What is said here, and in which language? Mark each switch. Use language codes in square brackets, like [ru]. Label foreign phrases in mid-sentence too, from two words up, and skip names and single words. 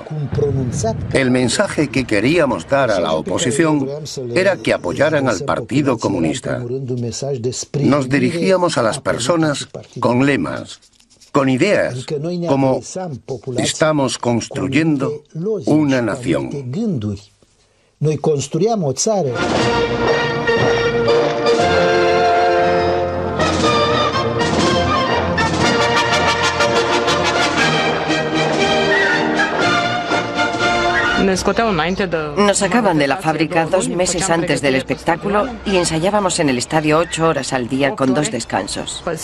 [es] El mensaje que queríamos dar a la oposición era que apoyaran al Partido Comunista. Nos dirigíamos a las personas con lemas, con ideas, como estamos construyendo una nación. [ro] Noi construiamo o țară. [es] Nos sacaban de la fábrica 2 meses antes del espectáculo y ensayábamos en el estadio 8 horas al día con 2 descansos.